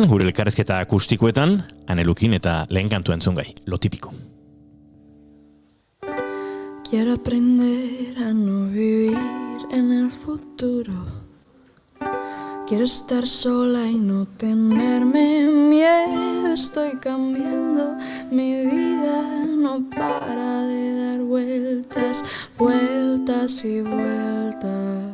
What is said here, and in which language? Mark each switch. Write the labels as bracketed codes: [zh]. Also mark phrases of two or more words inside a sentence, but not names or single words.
[eu] gure elkarrezketa akustikoetan, Ane Lukin eta lehen kantu entzungai, [es] lo típico. Quiero aprender a no vivir en el futuro. Quiero estar sola y no tenerme miedo. Estoy cambiando, mi vida no para de dar vueltas, vueltas y vueltas.